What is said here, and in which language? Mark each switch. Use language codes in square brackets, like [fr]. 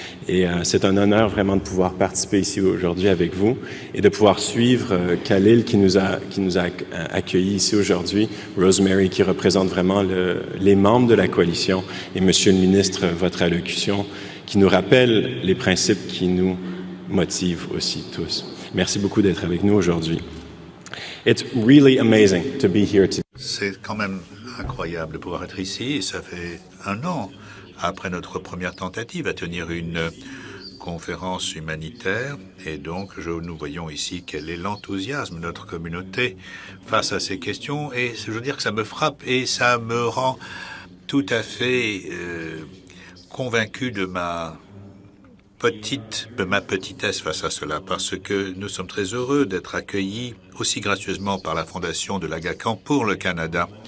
[fr] Et c'est un honneur vraiment de pouvoir participer ici aujourd'hui avec vous et de pouvoir suivre Khalil qui nous a accueillis ici aujourd'hui, Rosemary qui représente vraiment les membres de la coalition et Monsieur le ministre, votre allocution qui nous rappelle les principes qui nous motive aussi tous. Merci beaucoup d'être avec nous aujourd'hui. [en] It's really amazing to be here today. [fr] C'est quand même incroyable de pouvoir être ici. Ça fait 1 an après notre première tentative à tenir une conférence humanitaire. Et donc, nous voyons ici quel est l'enthousiasme de notre communauté face à ces questions. Et je veux dire que ça me frappe et ça me rend tout à fait convaincu de ma petitesse face à cela, parce que nous sommes très heureux d'être accueillis aussi gracieusement par la Fondation de l'Aga Khan pour le Canada.